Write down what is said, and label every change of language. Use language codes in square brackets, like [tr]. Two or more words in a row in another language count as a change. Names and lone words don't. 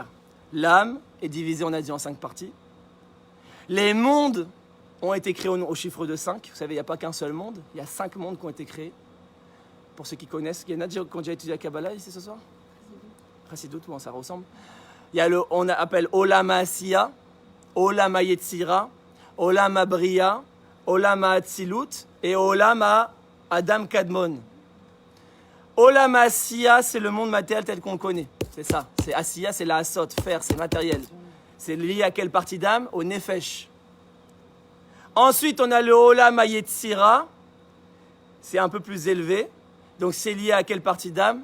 [fr] L'âme est divisée, on a dit, en 5 parties. Les mondes ont été créés au chiffre de 5. Vous savez, il n'y a pas qu'un seul monde. Il y a 5 mondes qui ont été créés. Pour ceux qui connaissent, il y en a qui ont déjà étudié la Kabbalah ici ce soir. Chassidut, bon, ça ressemble. Il y a on appelle [he] עולם עשיה עולם יצירה עולם בריאה עולם אצילות [fr] et [he] עולם אדם קדמון. עולם עשיה, [fr] c'est le monde matériel tel qu'on le connaît. C'est ça. C'est Asiya, c'est la Asot, faire, c'est matériel. C'est lié à quelle partie d'âme? Au Nefesh. Ensuite, on a le [he] עולם יצירה. [fr] C'est un peu plus élevé. Donc, c'est lié à quelle partie d'âme?